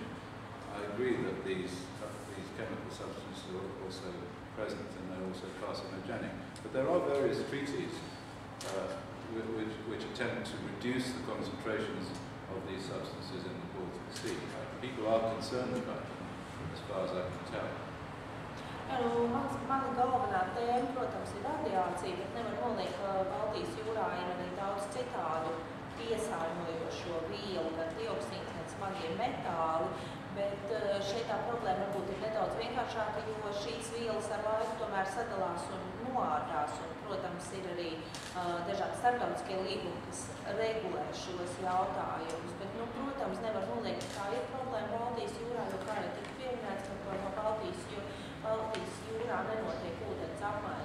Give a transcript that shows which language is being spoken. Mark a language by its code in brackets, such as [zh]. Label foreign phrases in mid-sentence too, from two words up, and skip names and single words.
[en] I agree that these chemical substances are also present and they're also carcinogenic. But there are various treaties which attempt to reduce the concentrations of these substances in the Baltic Sea. People are concerned about them, as far as I can tell. [lv] Mana galvenā tēma, protams, ir radiācija, bet nevar noliekt, ka Baltijas jūrā ir arī daudz citādu piesārņojošo vielu, gan dioksīns, gan smagie metāli, bet šeit tā problēma varbūt ir nedaudz vienkāršāka, jo šīs vielas ar laiku tomēr sadalās un noārdās, un, protams, ir arī dažādi starptautiskie līgumi, kas regulē šos jautājumus, bet, protams, nevar noliekt, ka tā ir problēma Baltijas jūrā, jo kā jau tika pieminēts, ka no Baltijas jūrā nenotiek ūdens apmaiņa.